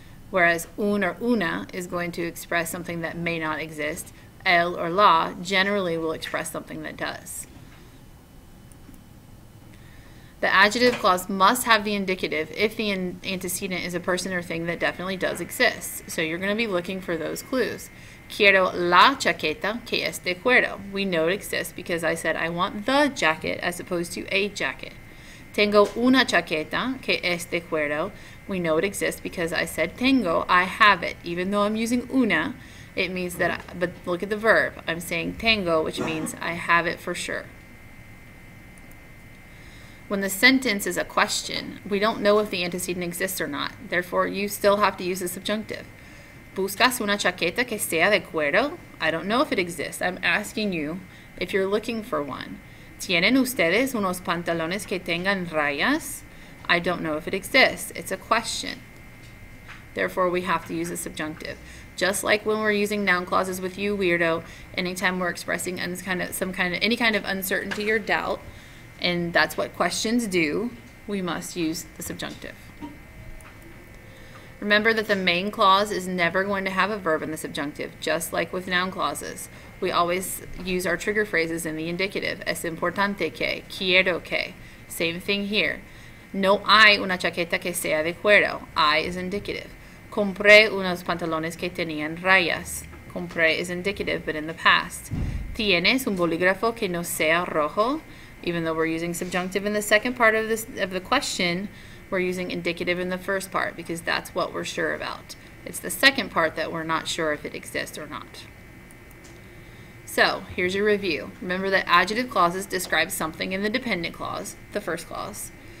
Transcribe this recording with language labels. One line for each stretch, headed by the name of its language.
English: Whereas un or una is going to express something that may not exist, el or la generally will express something that does. The adjective clause must have the indicative if the antecedent is a person or thing that definitely does exist. So you're going to be looking for those clues.
Spanish: Quiero la chaqueta que es de cuero.
English: We know it exists because I said I want the jacket as opposed to a jacket.
Spanish: Tengo una chaqueta que es de cuero.
English: We know it exists because I said tengo, I have it. Even though I'm using una, it means that, but look at the verb. I'm saying tengo, which means I have it for sure. When the sentence is a question, we don't know if the antecedent exists or not. Therefore, you still have to use the subjunctive.
Spanish: ¿Buscas una chaqueta que sea de cuero?
English: I don't know if it exists. I'm asking you if you're looking for one.
Spanish: ¿Tienen ustedes unos pantalones que tengan rayas?
English: I don't know if it exists. It's a question. Therefore, we have to use the subjunctive. Just like when we're using noun clauses with you, weirdo, anytime we're expressing any kind of uncertainty or doubt, and that's what questions do, we must use the subjunctive. Remember that the main clause is never going to have a verb in the subjunctive, just like with noun clauses. We always use our trigger phrases in the indicative.
Spanish: Es importante que, quiero que.
English: Same thing here.
Spanish: No hay una chaqueta que sea de cuero.
English: I is indicative.
Spanish: Compré unos pantalones que tenían rayas.
English: Compré is indicative, but in the past.
Spanish: ¿Tienes un bolígrafo que no sea rojo?
English: Even though we're using subjunctive in the second part of the question, we're using indicative in the first part because that's what we're sure about. It's the second part that we're not sure if it exists or not. So, here's your review. Remember that adjective clauses describe something in the dependent clause, the first clause.